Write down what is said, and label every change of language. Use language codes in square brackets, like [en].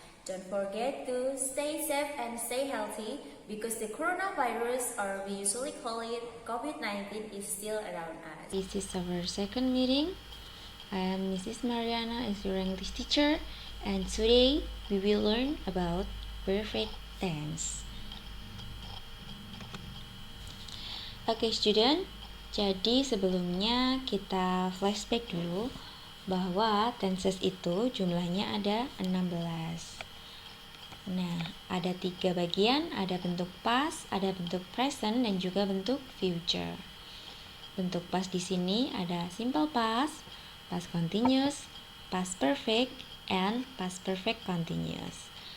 [en] Don't forget to stay safe and stay healthy because the coronavirus, or we usually call it COVID-19, is still around us. This is our second meeting. I am Mrs. Mariana as your English teacher, and today we will learn about perfect tense. [id] Oke student, jadi sebelumnya kita flashback dulu bahwa tenses itu jumlahnya ada 16. Nah, ada 3 bagian, ada bentuk past, ada bentuk present, dan juga bentuk future. Bentuk past di sini ada simple past, past continuous, past perfect, and past perfect continuous.